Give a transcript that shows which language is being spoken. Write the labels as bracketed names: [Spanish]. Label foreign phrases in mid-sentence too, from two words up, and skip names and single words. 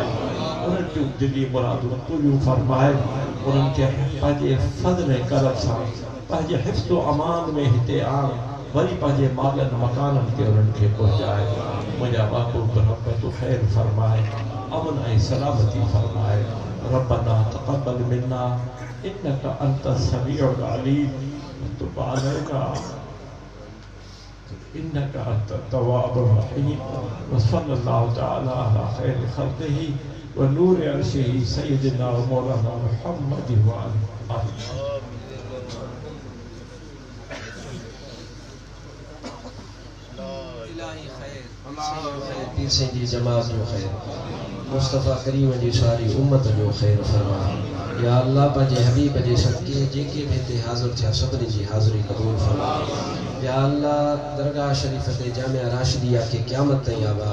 [Sindhi] उन्हनि जूं दिली मुरादूं पूरियूं फरमाए उन्हनि खे पंहिंजे फज़ल ऐं करम सां पंहिंजे हिफ़्ज़ व अमान में हिते आण वरी पंहिंजे मालनि मकाननि ते उन्हनि खे पहुचाए मुंहिंजा महबूब रब तूं ख़ैर फरमाए अमन ऐं सलामती फरमाए [Arabic] ربنا تقبل منا إنك أنت السميع العليم وتب علينا إنك أنت التواب الرحيم وصلى الله تعالى على خير خلقه ونور عرشه سيدنا ومولانا محمد وآله [Sindhi] पीर साईं जी जमात जो ख़ैर मुस्तफ़ा करीम जी सारी उम्मत जो ख़ैर फरमा या अल्लाह पंहिंजे हबीब जे सदके जेके भी हिते हाज़िर थिया सभिनी जी हाज़िरी क़बूल फरमा या अल्लाह दरगाह शरीफ़ ते जामिया राशिदिया खे क़यामत ताईं आबाद